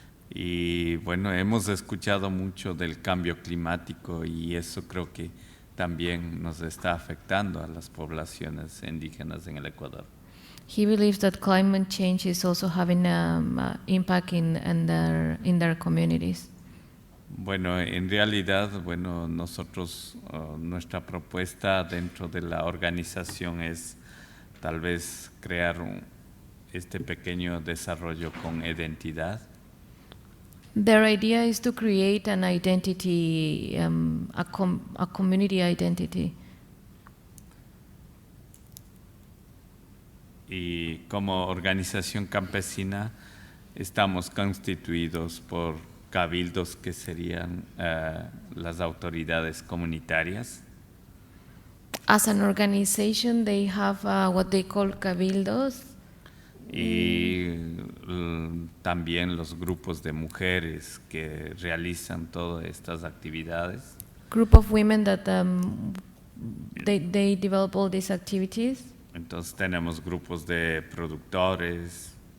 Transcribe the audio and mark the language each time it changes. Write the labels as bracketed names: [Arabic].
[Spanish] Y bueno, hemos escuchado mucho del cambio climático y eso creo que también nos está afectando a las poblaciones indígenas en el Ecuador. [English] He believes that climate change is also having an impact in their communities. [Spanish] Bueno, en realidad, bueno, nosotros, nuestra propuesta dentro de la organización es tal vez crear este pequeño desarrollo con identidad. [English] Their idea is to create an identity, a community identity. [Spanish] Y como organización campesina estamos constituidos por cabildos que serían las autoridades comunitarias. [English] As an organization, they have what they call cabildos. [Spanish] y también los grupos de mujeres que realizan todas estas actividades. [English] Group of women that they develop all these activities. [Spanish] Entonces tenemos grupos de productores,